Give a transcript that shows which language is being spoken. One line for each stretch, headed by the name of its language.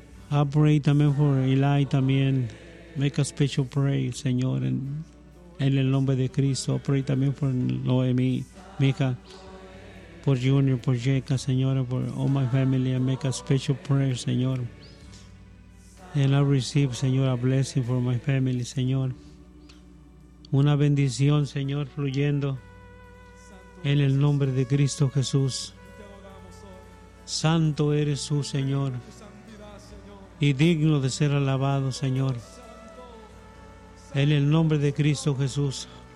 English: I pray
Spanish: también por Eli también.
English: Make a special prayer,
Spanish: Señor, en el nombre de Cristo.
English: I pray
Spanish: también por Noemi, Mika, por Junior, por Jeka, Señor, por
English: all my family. I make a special prayer, Señor. And I receive, Señor, a blessing for my family, Señor.
Spanish: Una bendición, Señor, fluyendo en el nombre de Cristo Jesús. Santo eres tú, Señor, y digno de ser alabado, Señor. En el nombre de Cristo Jesús.